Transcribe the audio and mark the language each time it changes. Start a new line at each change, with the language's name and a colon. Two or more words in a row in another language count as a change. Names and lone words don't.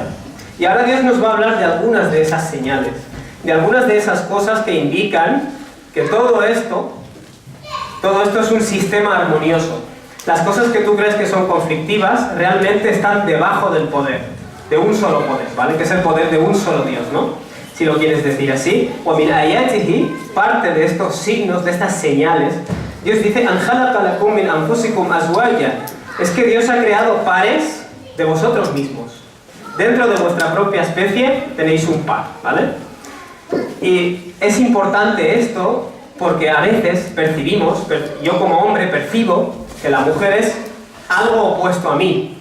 Spanish: Y ahora Dios nos va a hablar de algunas de esas señales, de algunas de esas cosas que indican que todo esto es un sistema armonioso. Las cosas que tú crees que son conflictivas realmente están debajo del poder, de un solo poder, ¿vale? Que es el poder de un solo Dios, ¿no? Si lo quieres decir así.
Arabic: وَمِنْ آيَاتِهِ,
Spanish: parte de estos signos, de estas señales, Dios dice,
Arabic: أَنْ خَلَقَ لَكُم مِّنْ أَنفُسِكُمْ أَزْوَاجًا,
Spanish: es que Dios ha creado pares de vosotros mismos. Dentro de vuestra propia especie tenéis un par, ¿vale? Y es importante esto porque a veces percibimos, yo como hombre percibo que la mujer es algo opuesto a mí.